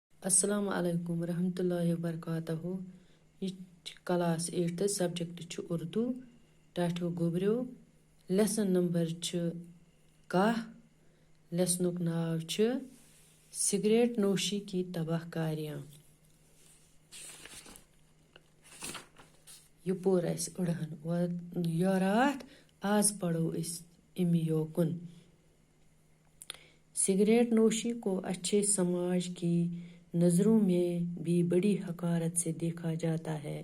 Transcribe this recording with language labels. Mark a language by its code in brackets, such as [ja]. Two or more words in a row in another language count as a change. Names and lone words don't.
[ar] السلام علیکم ورحمۃ اللہ وبرکاتہ. [ks] یہ کلاس 8 سبجیکٹ اردو. ٹاٹھو گوبریو. [en] lesson number [ks] 10. لیسنک ناو سگریٹ نوشی کی تباہ کاریاں. یہ پور اس اڑہن یہ رات آز پڑھو اس امی یوکن. [ur] سگریٹ نوشی کو اچھے سماج کی نظروں میں بھی بڑی حقارت سے دیکھا جاتا ہے.